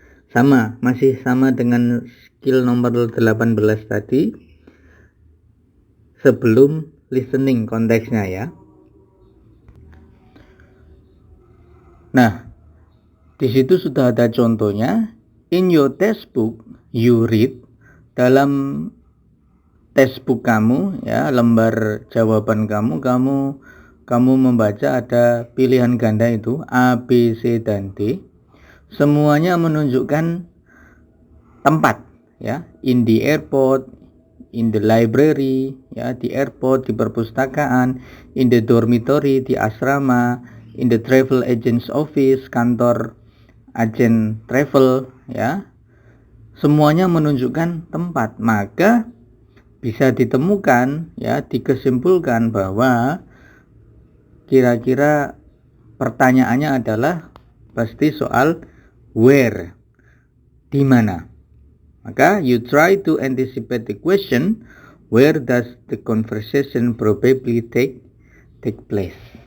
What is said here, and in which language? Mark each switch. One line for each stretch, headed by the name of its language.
Indonesian: Sama, masih sama dengan skill nomor 18 tadi. Sebelum listening konteksnya ya. Nah, di situ sudah ada contohnya.
English: In your textbook, you read.
Indonesian: Dalam textbook kamu ya, lembar jawaban kamu membaca ada pilihan ganda itu A, B, C, dan D. Semuanya menunjukkan tempat ya,
English: in the airport, in the library
Indonesian: ya, di airport, di perpustakaan,
English: in the dormitory,
Indonesian: di asrama,
English: in the travel agent's office,
Indonesian: kantor agen travel ya. Semuanya menunjukkan tempat. Maka bisa ditemukan, ya, dikesimpulkan bahwa kira-kira pertanyaannya adalah pasti soal where, di mana.
English: Maka you try to anticipate the question, where does the conversation probably take place.